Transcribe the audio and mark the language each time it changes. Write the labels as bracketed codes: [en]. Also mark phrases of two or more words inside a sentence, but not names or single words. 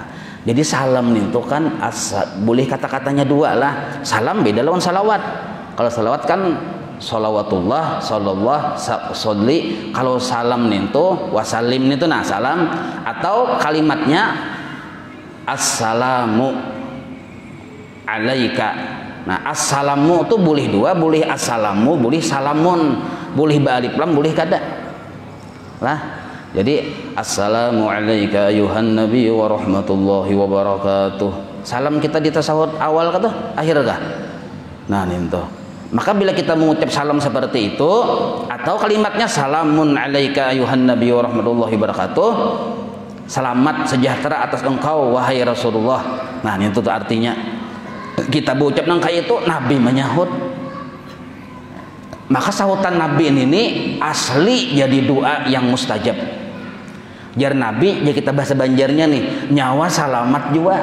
[bjn] Jadi salam itu kan boleh kata-katanya dua lah. Salam beda lawan salawat. Kalau salawat kan Salawatullah, sallallahu, sholli. Kalau salam itu wasalim itu nah salam, atau kalimatnya [ar] السلام عليك. [bjn] Nah assalamu itu boleh dua, boleh assalamu, boleh salamun, boleh ba'alif lam, boleh kada lah. [ar] Jadi السلام عليك أيها النبي ورحمة الله وبركاته. [bjn] Salam kita di tasawuf awal kah akhir kah? Nah itu. Maka bila kita mengucap salam seperti itu, atau kalimatnya [ar] سلام عليك أيها النبي ورحمة الله وبركاته, [id] selamat sejahtera atas engkau wahai Rasulullah. [bjn] Nah itu tuh artinya kita berucap nangka itu Nabi menyahut. Maka sahutan Nabi ini asli jadi doa yang mustajab. Jar Nabi ya kita bahasa Banjarnya nih, nyawa salamat juga.